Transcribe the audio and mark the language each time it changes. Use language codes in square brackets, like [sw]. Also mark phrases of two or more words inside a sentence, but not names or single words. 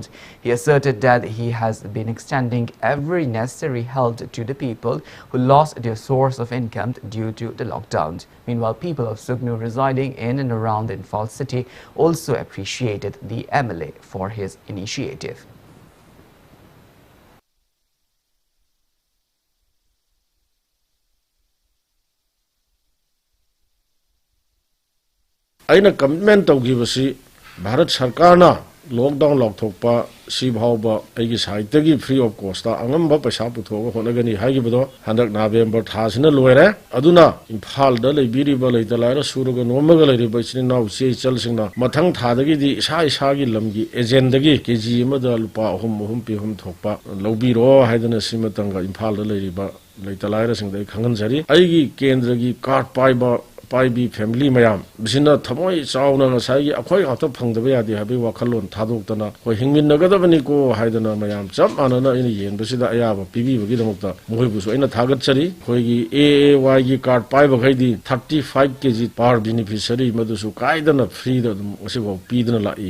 [en] He asserted that he has been extending every necessary help to the people who lost their source of income due to the lockdown. Meanwhile, people of Sugnu residing in and around Imphal city also appreciated the MLA for his initiative. [mni] aina commitment tawgibasi Bharat Sarkarna lockdown lokthokpa sibhawba aigi saitagi [en] free of cost [mni] ta angamba paisa puthoga honagani haigibodo handak November thasina loire aduna Imphal da leibiriba leitalaira suruga nomaga leiriba isinau che chalsingna mathang thadagi di isa gi lamgi agenda gi kg amada lupa hum pi thokpa lobiro haidana simatanga Imphal da leiriba leitalaira singdai khanganjari aigi kendra gi card paibi family mayam bisina thamoi chauna ngasai akhoi hata phangdaba yadi habi wakhalon thadok hoi hingmin nagadabani ko haidana mayam cham anana ini yen basida ayaba pibi bagi damokta moi busu aina thagat chari hoi gi AAY gi card paiba gaidi 35 [en] kg per beneficiary [mni] madusu kaidana free da asibo pidana lai